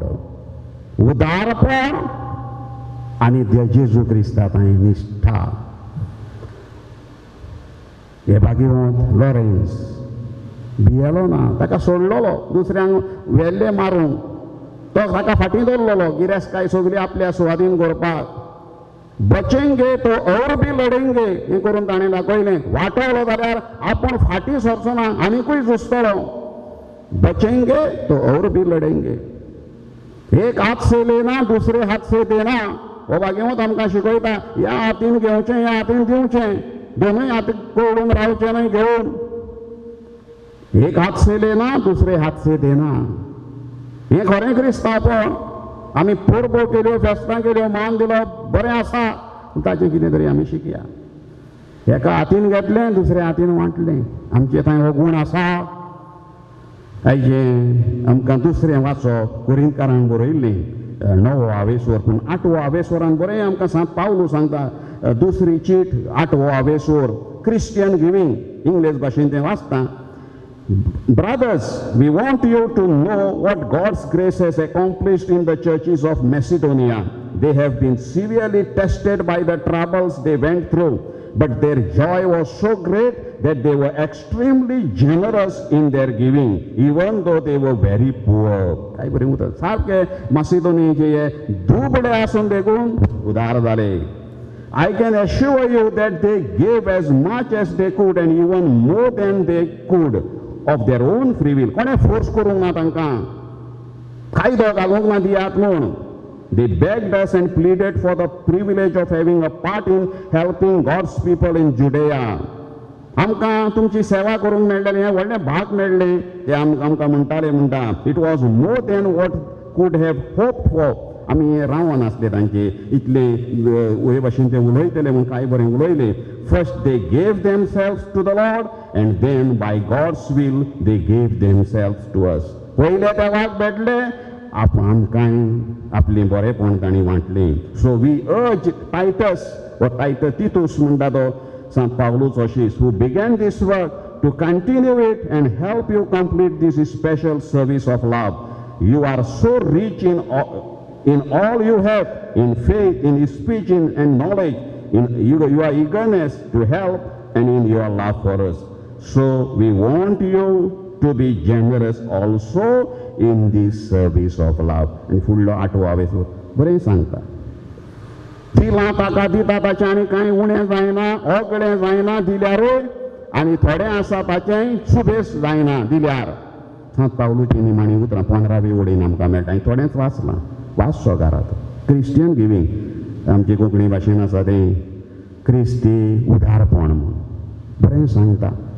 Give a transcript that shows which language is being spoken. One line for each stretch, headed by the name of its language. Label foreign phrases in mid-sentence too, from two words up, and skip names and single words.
Konkani: उदारपण आनी जेजू क्रिस्ता थंय निश्ठा. हे भाग्यवंत लॉरेन्स भियेलो ना. ताका सोडलेलो दुसऱ्यांक वेल्ले मारूंक. तो ताका फाटीं दवरलेलो गिरेस्तकाय सगळी आपल्या सुवातीन करपाक.
Hindi: बचेंगे तो और भी लढेंगे
Konkani: हें करून ताणें दाखयलें. वाटवलो जाल्यार आपूण फाटीं सरचो ना, आनीकूय झुजतलो.
Hindi: बचेंगे तो और भी लढेंगे. एक हात से लेना दुसरे हात से देना.
Konkani: हो भाग्यवंत आमकां शिकयता. ह्या हातीन घेवचें, ह्या हातीन दिवचें. दोनूय हात कोडून रावचें न्हय घेवन.
Hindi: एक हात से लेना दुसरे हात से देना.
Konkani: हें खरें क्रिस्तांवपण. आमी परबो केल्यो, फेस्तां केल्यो, मान दिलो, बरें आसा. ताचें कितें तरी आमी शिकया. एका हातीन घेतलें दुसऱ्या हातीन वांटलें. आमचे थंय हो गूण आसा. आयजें आमकां दुसरें वाचप कोरिंथकारांक बरयल्लें 9वा वेसवर. पूण 8वा वेसवरान बरें आमकां सांत पावलू सांगता. दुसरी चीट 8वा वेसवर
English: Christian giving,
Konkani: English भाषेन ते वाचता.
English: Brothers, we want you to know what God's grace has accomplished in the churches of Macedonia. They have been severely tested by the troubles they went through, but their joy was so great that they were extremely generous in their giving, even though they were very poor.
Konkani: काय बरें उतर सारके मासिदोनियाचे दुबळे आसून देखून उदार जाले.
English: I can assure you that they gave as much as they could and even more than they could of their own free will.
Konkani: कोणे फोर्स करूंक ना तांकां, कायदो घालूंक ना दियात म्हूण.
English: They begged us and pleaded for the privilege of having a part in helping God's people in Judea.
Konkani: आमकां तुमची सेवा करूंक मेळटली, हें व्हडलें भाग मेळ्ळें ते आमकां म्हणटाले म्हणटा.
English: It was more than what could have hoped for.
Konkani: आमी रावून आसले तांचे इतले हे भाशेन ते उलयतले म्हूण कांय बरें उलयले.
English: First they gave themselves to the Lord and then by God's will they gave themselves to us.
Konkani: पयले ते वाग भेटले, आमकांय आपली बरेपण तांणी वांटलें.
English: So we urge Titus
Konkani: वा तितूस म्हणटा तो
English: Sant Paulus Oshis, who began this work, to continue it and help you complete this special service of love. You are so rich in all you have, in faith, in speech, and knowledge, in your eagerness to help, and in your love for us. So we want you to be generous also in this service of love. And full
Konkani: आठवा वेस बरें सांगता. दिलां ताका दिता ताचें आनी कांय उणें जायना, ओगळें जायना दिल्यारूय, आनी थोडें आसा ताचेंय सुबेस जायना दिल्यार. सांत पावलूची निमाणी उतरां 15वी ओळीन आमकां मेळटा. थोडेंच वाचलां, वाचचो घरांत.
English: Christian giving
Konkani: आमची कोंकणी भाशेन आसा तें क्रिस्ती उदारपण म्हूण बरें सांगता.